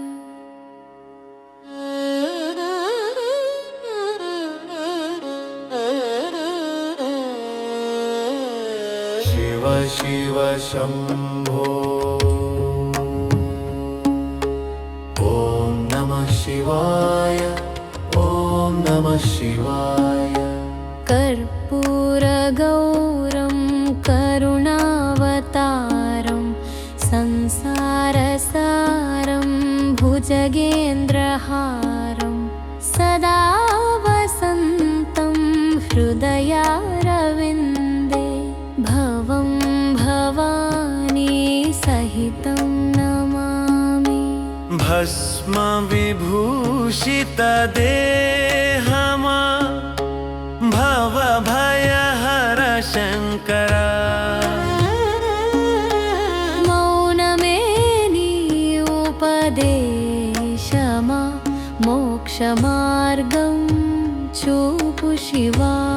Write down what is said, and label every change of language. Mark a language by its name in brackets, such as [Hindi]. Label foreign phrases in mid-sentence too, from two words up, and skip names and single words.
[Sanskrit] శివ శివ శంభో. ఓం నమః శివాయ. ఓం నమః శివాయ. कर्पूरगौरं करुणावतारं संसारसारं भुजगेन्द्रहारं सदा वसन्तं हृदयारविन्दे भवं भवानी सहितं नमामि. [Telugu] భస్మ విభూషిత దేహమా భవ భయహర శంకర. మౌనమే నీ ఉపదేశమా మోక్షమార్గం చూపు శివా.